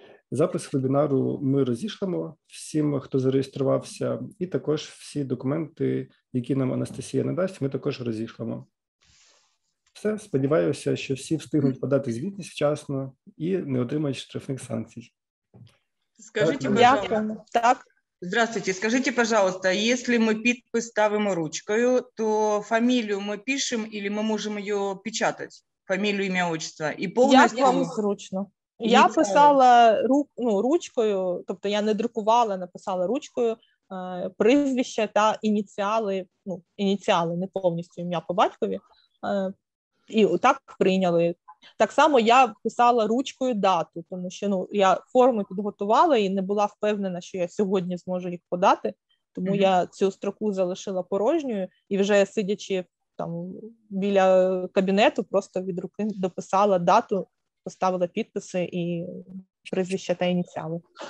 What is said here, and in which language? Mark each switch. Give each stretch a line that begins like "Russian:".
Ukrainian: Запис вебінару ми розішлемо всім, хто зареєструвався, і також всі документи, які нам Анастасія надасть, ми також розішлемо. Все, сподіваюся, що всі встигнуть подати звітність вчасно і не отримають штрафних санкцій.
Russian: Скажите, пожалуйста.
Ukrainian: Так.
Russian: Здравствуйте. Скажите, пожалуйста, если мы
Ukrainian: підпис ставимо ручкою,
Russian: то фамилию мы пишем или мы можем ее печатать? Фамилию, имя, отчество? И полностью...
Ukrainian: Як вам зручно? Я писала ручкою, тобто я не друкувала, написала ручкою прізвище та ініціали, не повністю ім'я по батькові, і так прийняли. Так само я писала ручкою дату, тому що я форми підготувала і не була впевнена, що я сьогодні зможу їх подати, тому я цю строку залишила порожньою і вже сидячи там біля кабінету, просто від руки дописала дату, поставила підписи і прізвище та ініціали.